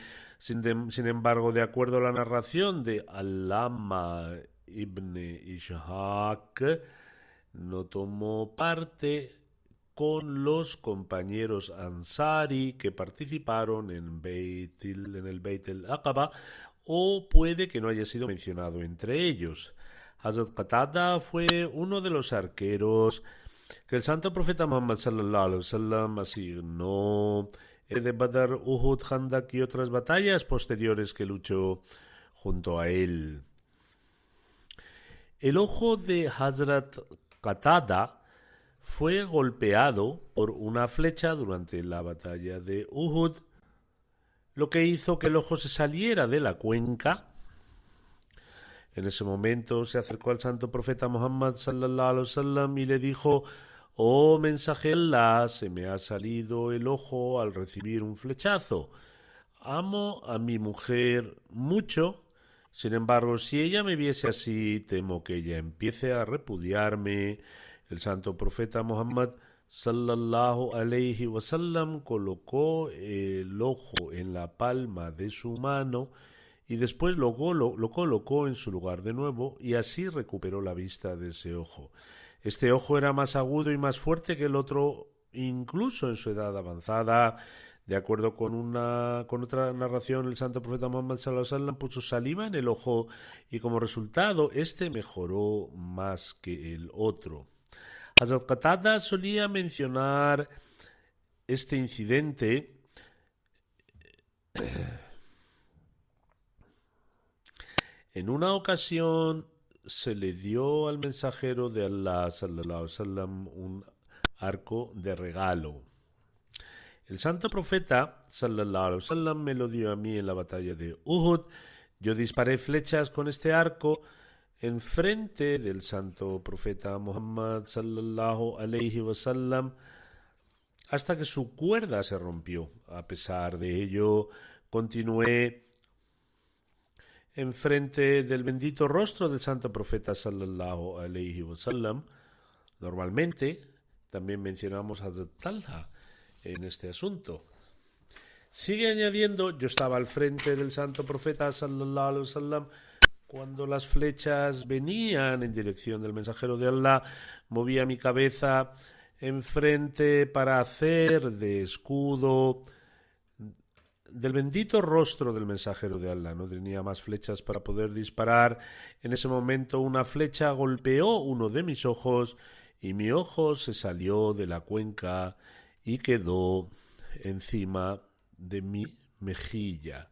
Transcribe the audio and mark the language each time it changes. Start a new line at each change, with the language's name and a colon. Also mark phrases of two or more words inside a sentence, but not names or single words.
Spanish: Sin embargo, de acuerdo a la narración de Allama ibn Ishaq, no tomó parte con los compañeros Ansari que participaron en el Beit al-Aqaba, o puede que no haya sido mencionado entre ellos. Hazrat Qatada fue uno de los arqueros que el santo profeta Muhammad
Arabic: صلى الله عليه وسلم
Spanish: asignó de Badr, Uhud, Khandak y otras batallas posteriores que luchó junto a él. El ojo de Hazrat Qatada fue golpeado por una flecha durante la batalla de Uhud, lo que hizo que el ojo se saliera de la cuenca. En ese momento se acercó al santo profeta Muhammad
Arabic: صلى الله عليه وسلم
Spanish: y le dijo: «Oh mensaje de Allah, se me ha salido el ojo al recibir un flechazo. Amo a mi mujer mucho, sin embargo, si ella me viese así, temo que ella empiece a repudiarme». El santo profeta Muhammad
Arabic: صلى الله عليه وسلم
Spanish: colocó el ojo en la palma de su mano y después lo colocó en su lugar de nuevo, y así recuperó la vista de ese ojo. Este ojo era más agudo y más fuerte que el otro, incluso en su edad avanzada. De acuerdo con otra narración, el santo profeta Muhammad
Arabic: صلى الله عليه وسلم
Spanish: puso saliva en el ojo y como resultado este mejoró más que el otro. Hazrat Qatada solía mencionar este incidente en una ocasión. Se le dio al mensajero de Allah
Arabic: صلى الله عليه وسلم
Spanish: un arco de regalo. El santo profeta
Arabic: صلى الله عليه وسلم
Spanish: me lo dio a mí en la batalla de Uhud. Yo disparé flechas con este arco enfrente del santo profeta Muhammad
Arabic: صلى الله عليه وسلم
Spanish: hasta que su cuerda se rompió. A pesar de ello, continué enfrente del bendito rostro del santo profeta
Arabic: صلى الله عليه وسلم.
Spanish: Normalmente también mencionamos a Hazrat Talha en este asunto. Sigue añadiendo: yo estaba al frente del santo profeta
Arabic: صلى الله عليه وسلم
Spanish: cuando las flechas venían en dirección del mensajero de Allah. Movía mi cabeza enfrente para hacer de escudo del bendito rostro del mensajero de Allah. No tenía más flechas para poder disparar. En ese momento una flecha golpeó uno de mis ojos y mi ojo se salió de la cuenca y quedó encima de mi mejilla.